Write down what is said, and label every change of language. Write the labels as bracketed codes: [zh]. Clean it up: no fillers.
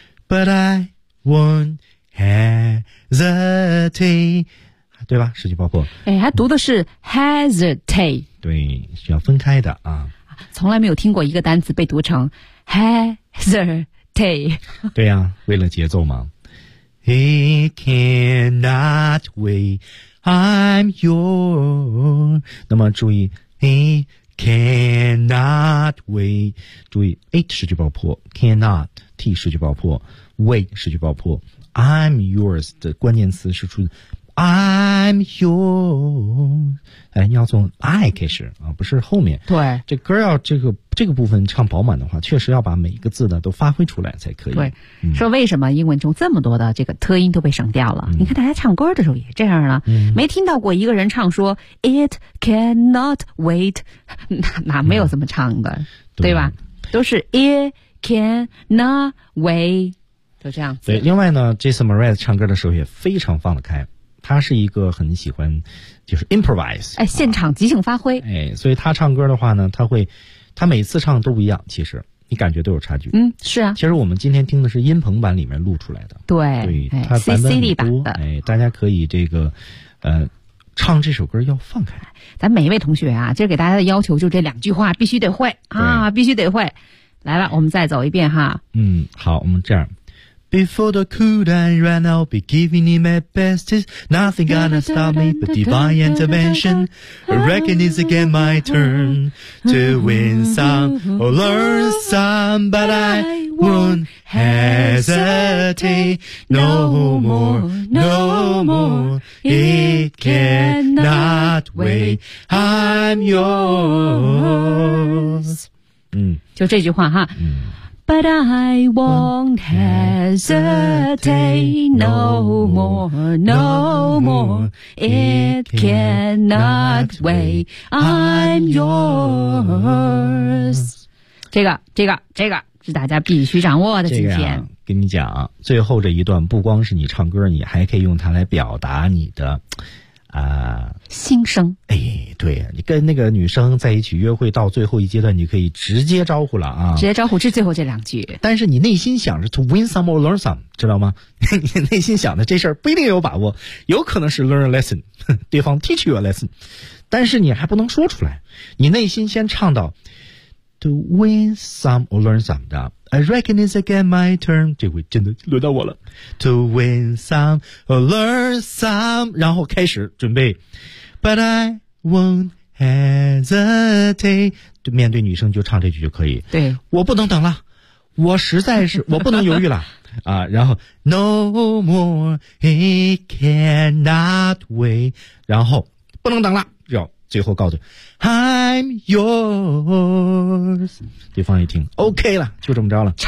[en] But I,won't hesitate， [zh] 对吧？失去爆破。哎，他读的是 hesitate。对，需要分开的啊。从来没有听过一个单词被读成 hesitate。对呀、为了节奏嘛。 [en] He cannot wait, I'm yours。 [zh] 那么注意 [en] ，He cannot wait。 [zh] 注意 ，h 失去爆破 ，cannot t 失去爆破。 Wait 失去爆破 ，I'm yours 的关键词是出 ，I'm yours。哎，你要从 I 开始啊，不是后面。对，这歌要这个部分唱饱满的话，确实要把每一个字呢都发挥出来才可以。对，说为什么英文中这么多的这个特音都被省掉了？你看大家唱歌的时候也这样了，没听到过一个人唱说 [en] It cannot wait， [zh] 哪没有这么唱的，对吧？ [en] 都是 It cannot wait。 [zh] 就这样子。另外呢 ，Jason Mraz 唱歌的时候也非常放得开，他是一个很喜欢就是 improvise，哎，现场即兴发挥、哎，所以他唱歌的话呢，他每次唱都不一样，其实你感觉都有差距。是啊。其实我们今天听的是音棚版里面录出来的，对，他版本很多， CCD 版的，大家可以这个，唱这首歌要放开。咱每一位同学啊，今儿给大家的要求就这两句话，必须得会啊，必须得会。来了，我们再走一遍哈。嗯，好，我们这样。 [en] Before the cool down run, I'll be giving you my best. Nothing gonna stop me but divine intervention. I reckon it's again my turn to win some or learn some, but I won't hesitate no more, no more. It cannot wait. I'm yours. 嗯， [zh] 就这句话哈。嗯。 [en] But I won't hesitate no more, no more. It cannot wait. I'm yours. [zh] 这个是大家必须掌握的。今天跟你讲，最后这一段不光是你唱歌，你还可以用它来表达你的啊心声。哎，对，你跟那个女生在一起约会到最后一阶段，你可以直接招呼了啊，直接招呼，这最后这两句。但是你内心想着 [en] to win some or learn some， [zh] 知道吗？你内心想的这事儿不一定有把握，有可能是 [en] learn a lesson， [zh] 对方 [en] teach you a lesson， [zh] 但是你还不能说出来，你内心先唱到 [en] to win some or learn some [zh] 的。 [en] I reckon it's again my turn， [zh] 这回真的轮到我了。 [en] To win some or learn some， [zh] 然后开始准备。 [en] But I won't hesitate， [zh] 对，面对女生就唱这句就可以。对，我不能等了，我实在是我不能犹豫了啊。然后 [en] No more he cannot wait， [zh] 然后不能等了，要最后告诉 [en] I'm yours， [zh] 对方一听 OK 了，就这么着了。